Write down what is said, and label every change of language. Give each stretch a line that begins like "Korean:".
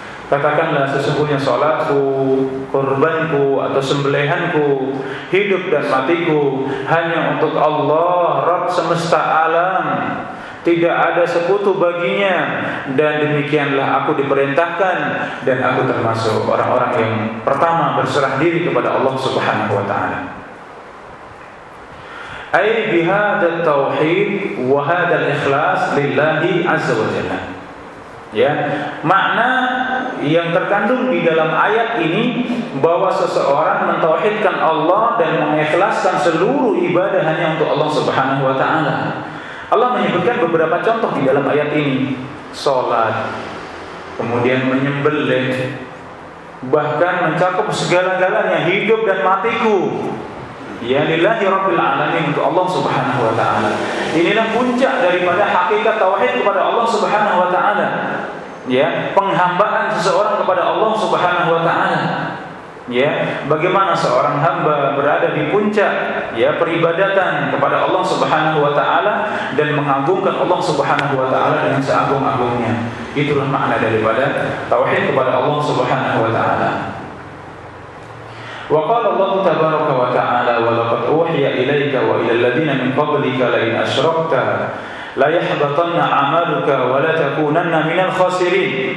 Indonesian: Katakanlah sesungguhnya salatku, kurbanku atau sembelihanku, hidup dan matiku hanya untuk Allah Rabb semesta alam. Tidak ada sekutu baginya dan demikianlah aku diperintahkan dan aku termasuk orang-orang yang pertama berserah diri kepada Allah Subhanahu wa taala.
Arabic: أي بهذا التوحيد وهذا الإخلاص لله عز وجل.
Indonesian: Ya, makna yang terkandung di dalam ayat ini bahwa seseorang mentauhidkan Allah dan mengikhlaskan seluruh ibadah hanya untuk Allah Subhanahu wa taala. Allah menyebutkan beberapa contoh di dalam ayat ini. Salat, kemudian menyembelih, bahkan mencakup segala-galanya, hidup dan matiku. Ya
Arabic: lillahi rabbil alamin,
Indonesian: untuk Allah Subhanahu wa taala. Inilah puncak daripada hakikat tauhid kepada Allah Subhanahu wa taala. Ya, penghambaan seseorang kepada Allah Subhanahu wa taala. Ya, bagaimana seorang hamba berada di puncak ya peribadatan kepada Allah Subhanahu wa taala dan mengagungkan Allah Subhanahu wa taala dengan seagung-agungnya. Itulah makna daripada tauhid kepada Allah Subhanahu wa taala.
Arabic: وقال الله تبارك وتعالى ولقد أوحي إليك وإلى الذين من قبلك لئن أشركت ليحبطن عملك ولا تكونن من الخاسرين.